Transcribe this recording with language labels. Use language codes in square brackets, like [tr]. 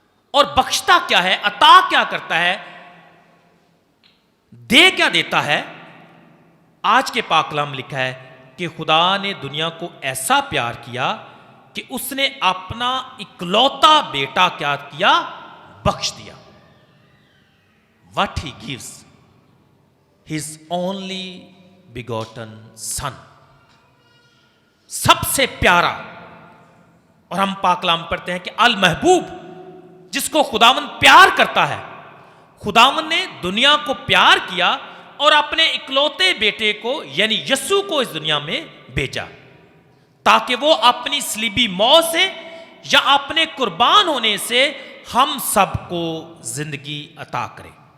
[ur] اور بخشتا کیا ہے، عطا کیا کرتا ہے، دے کیا دیتا ہے؟ آج کے پاک کلام میں لکھا ہے کہ خدا نے دنیا کو ایسا پیار کیا کہ اس نے اپنا اکلوتا بیٹا کیا کیا؟ بخش دیا. [en] What he gives, his only begotten son. [ur] سب سے پیارا. اور ہم پاک کلام پڑھتے ہیں کہ المحبوب، جس کو خداوند پیار کرتا ہے. خداوند نے دنیا کو پیار کیا اور اپنے اکلوتے بیٹے کو یعنی یسوع کو اس دنیا میں بھیجا تاکہ وہ اپنی صلیبی موت سے یا اپنے قربان ہونے سے ہم سب کو زندگی عطا کرے.